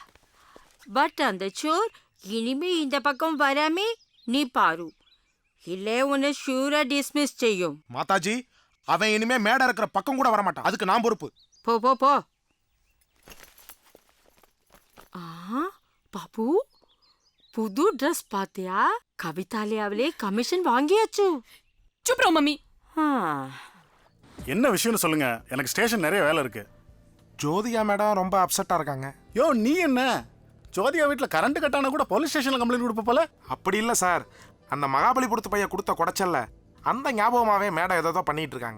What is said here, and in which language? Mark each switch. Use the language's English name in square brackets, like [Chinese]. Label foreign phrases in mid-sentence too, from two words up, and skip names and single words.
[Tamil] பட் அந்த சோர் இனிமே இந்த பக்கம் வராமே நீ பாரு, இல்லே உன்னை ஷூரா டிஸ்மிஸ் செய்யும். மாதாஜி அவன் இனிமே மேடை இருக்கிற பக்கம் கூட வர மாட்டான். அதுக்கு நான் பொறுப்பு. போ போ போ. பாப்பு, புது ட்ரெஸ் பாத்தியா? கவிதாலயாவிலே கமிஷன் வாங்கியாச்சு. [Hindi] चुप रहो मम्मी. [Tamil] என்ன விஷயம்னு சொல்லுங்க, எனக்கு ஸ்டேஷன் நிறைய வேலை இருக்கு. ஜோதிகா மேடம் ரொம்ப அப்செட்டா இருக்காங்க. யோ நீ என்ன ஜோதிகா வீட்டில் கரண்ட் கட்டான கூட போலீஸ் ஸ்டேஷன்ல கம்ப்ளைண்ட் கொடுப்ப போல. அப்படி இல்ல சார், அந்த மகாபலிபுரத்து பையன் கொடுத்த குடைச்சல்ல அந்த ஞாபகமாவே மேடம் ஏதோ பண்ணிட்டு இருக்காங்க.